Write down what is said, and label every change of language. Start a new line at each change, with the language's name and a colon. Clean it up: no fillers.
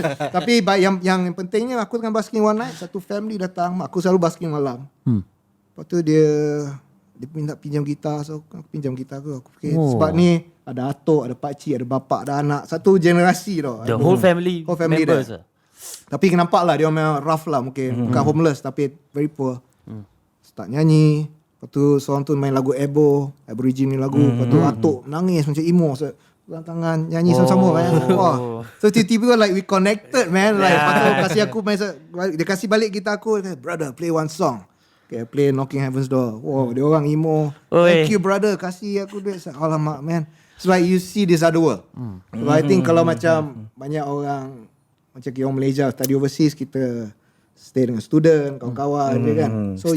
Malay: Tapi yang pentingnya aku dengan basking
English: one night,
Malay: satu family datang, aku selalu basking malam. Lepas tu dia minta pinjam gitar, so aku pinjam gitar aku fikir sebab ni ada atuk, ada pakcik, ada bapak, ada anak, satu generasi tau.
English: The whole family members
Malay: dah. Tapi nampak lah dia memang rough lah mungkin. Bukan
English: homeless tapi very poor.
Malay: Start nyanyi. Lepas tu seorang tu main lagu Aborigin ni lagu. Lepas tu atuk nangis macam emo. So, pegang tangan nyanyi sama-sama kan. Wah.
English: So
Malay: tiba-tiba
English: like we connected man.
Malay: Like lepas tu kasih aku main, dia kasih balik gitar aku. Dia kata,
English: brother play one song. Okay, play Knocking Heaven's Door. Wow,
Malay: dia orang emo.
English: Thank you brother,
Malay: kasih aku duit.
English: Alamak man. It's like you see this other world. So I think
Malay: kalau macam banyak orang macam kita orang Malaysia
English: study overseas,
Malay: kita stay dengan student, kawan-kawan dia kan. So